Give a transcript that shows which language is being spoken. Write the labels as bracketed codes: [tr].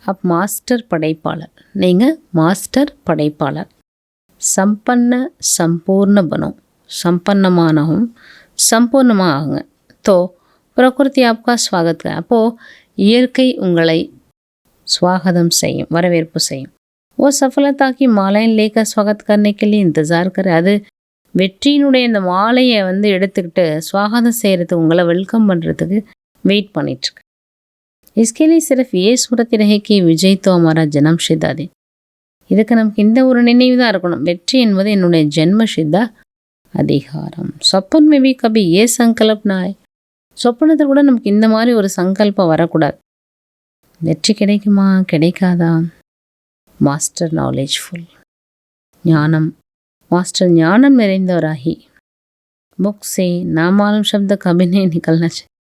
[ta] Master படைப்பாளர், நீங்கள் master படைப்பாளர். சம்பன்ன சம்பூர்ண பனம், சம்பன்னமானவும் சம்பூர்ணமாக ஆகுங்க. [hi] तो प्रकृति आपका स्वागत कर. [ta] அப்போது இயற்கை உங்களை स्वागतम செய்யும், வரவேற்பு செய்யும். [hi] वो सफलता की मालाएं लेकर स्वागत करने के लिए इंतज़ार करे. [ta] அது வெற்றியினுடைய இந்த மாலையை எடுத்துக்கிட்டு ஸ்வாகதம் செய்கிறதுக்கு, உங்களை வெல்கம் பண்ணுறதுக்கு வெயிட் பண்ணிட்டுருக்கு. [hi] इसके लिए सिर्फ ये स्मृति रहे कि विजय तो हमारा जन्म सिद्ध है. [ta] இதுக்கு நமக்கு இந்த ஒரு நினைவு தான் இருக்கணும், வெற்றி என்பது என்னுடைய ஜென்ம சித்த அதிகாரம். [hi] சொப்பன் में भी कभी ये संकल्प ना आए. [ta] சொப்பனத்தில் கூட நமக்கு இந்த மாதிரி ஒரு சங்கல்பம் வரக்கூடாது. வெற்றி கிடைக்குமா கிடைக்காதா? மாஸ்டர் நாலேஜ்ஃபுல், ஞானம், மாஸ்டர் ஞானம் நிறைந்தவராகி முக் சே நாமாலும் சப்த கபினே நிகழ்னாச்சு.